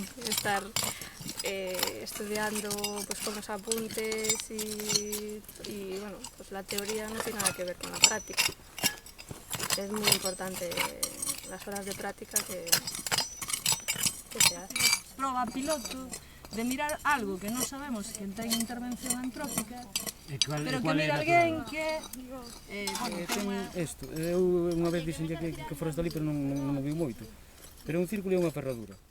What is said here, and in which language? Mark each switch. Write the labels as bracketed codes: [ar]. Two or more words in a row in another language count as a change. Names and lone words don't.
[es] Estar estudiando pues con los apuntes y bueno, pues la teoría no tiene nada que ver con la práctica. Es muy importante las horas de práctica que se hacen. [gl] Proba piloto de mirar algo que non sabemos que ten intervención antrópica, pero que mira alguén que Isto, eu unha vez dixenlle que foras dali, pero non me viu moito. Pero é un círculo e unha ferradura.